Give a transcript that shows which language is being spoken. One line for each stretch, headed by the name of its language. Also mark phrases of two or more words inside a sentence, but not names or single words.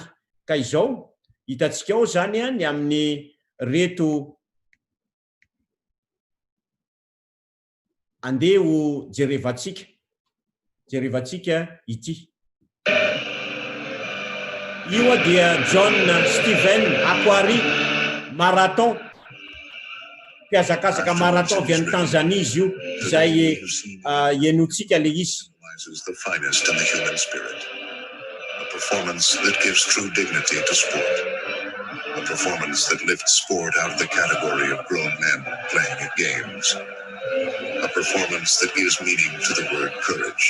Malagasy: Ka izao hitantsika ao zany ny amin'ny reto andeho jerevantsika ity. Io dia John Stephen Akwari, marathon, mpiazakazaka marathon avy any Tanzania izy io, izay ienotsika le izy.
English: The finest in the human spirit. A performance that gives true dignity to sport. A performance that lifts sport out of the category of grown men playing at games. A performance that gives meaning to the word courage.